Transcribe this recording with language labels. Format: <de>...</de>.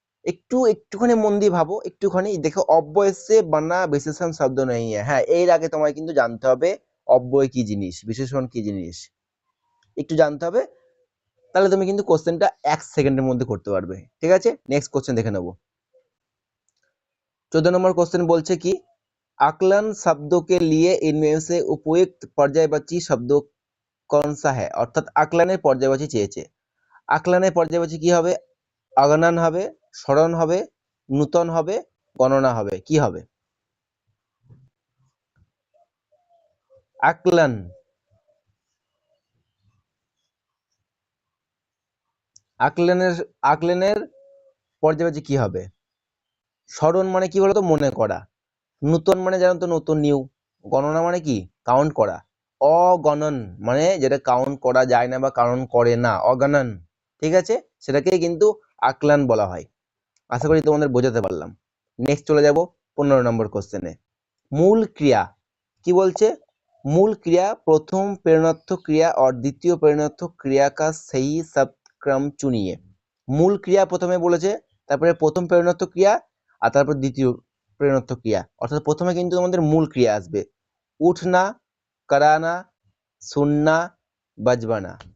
<bn>একটুখানি মন দিয়ে ভাবো, একটুখানি দেখো,</bn> <hi>অব্যয় से बना विशेषण शब्द नहीं है।</hi> <bn>হ্যাঁ, এর আগে তোমায় কিন্তু জানতে হবে অব্যয় কি জিনিস, বিশেষণ কি জিনিস, একটু জানতে হবে, তাহলে তুমি কিন্তু কোশ্চেনটা 1 সেকেন্ডের মধ্যে করতে পারবে। ঠিক আছে, নেক্সট কোশ্চেন দেখে নেবো। 14 নম্বর কোশ্চেন বলছে কি,</bn> <hi>आकलन शब्दों के लिए इनमें से उपयुक्त पर्यायवाची शब्द कौन सा है।</hi> <bn>অর্থাৎ আকলানের পর্যায়বাচী চেয়েছে। আকলানের পর্যায়বাচী কি হবে? অগণন হবে, স্মরণ হবে, নূতন হবে, গণনা হবে, কি হবে? আকলান, আকলানের আকলানের পর্যায়বাচী কি হবে? স্মরণ মানে কি বলতো? মনে করা। নূতন মানে জানো তো, নতুন, নিউ। গণনা মানে কি? কাউন্ট করা। অগণন মানে যেটা কাউন্ট করা যায় না বা কাউন্ট করে না, অগণন। ঠিক আছে, সেটাকে কিন্তু আকলান বলা হয়। আশা করি তোমাদের বোঝাতে পারলাম। নেক্সট চলে যাব 15 নম্বর কোশ্চেনে। মূল ক্রিয়া কি বলছে?</bn> <hi>मूल क्रिया प्रथम प्रेरणार्थक क्रिया और द्वितीय प्रेरणार्थक क्रिया का सही शब्दक्रम चुनिए।</hi> <bn>মূল ক্রিয়া প্রথমে বলেছে, তারপরে প্রথম প্রেরণার্থক ক্রিয়া, আর তারপর দ্বিতীয় প্রেরণার্থক ক্রিয়া। অর্থাৎ প্রথমে কিন্তু আমাদের মূল ক্রিয়া আসবে, উঠনা, कराना, सुनना, बजवाना।</bn>